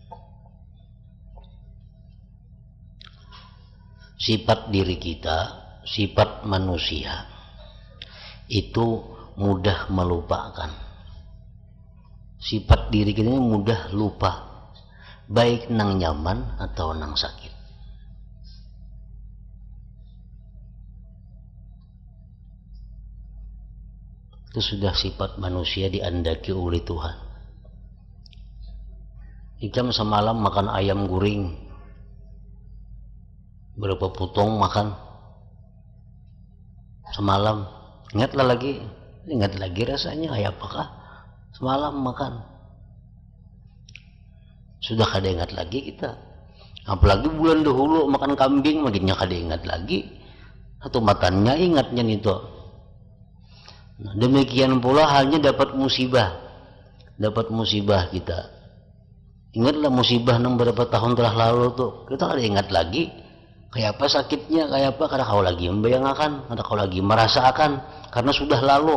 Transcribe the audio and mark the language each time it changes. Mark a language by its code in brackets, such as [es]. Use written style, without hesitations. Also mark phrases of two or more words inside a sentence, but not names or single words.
[id] Sifat diri kita, sifat manusia itu mudah melupakan. Sifat diri kita ini mudah lupa, baik [bjn] nang nyaman atau nang sakit. [id] Itu sudah sifat manusia diandaki oleh Tuhan. [bjn] Ikam semalam makan ayam guring, berapa potong makan semalam, ingat lagi rasanya kayak apakah semalam makan, sudah kada ingat lagi kita. Apalagi bulan dahulu makan kambing, makinnya kada ingat lagi, atau matannya ingatnya itu. [id] Nah, demikian pula halnya dapat musibah kita. [bjn] Ingatlah musibah beberapa tahun telah lalu tuh, kita kada ingat lagi kayak apa sakitnya, kayak apa kada kau lagi membayangkan, kada kau lagi merasakan karena sudah lalu.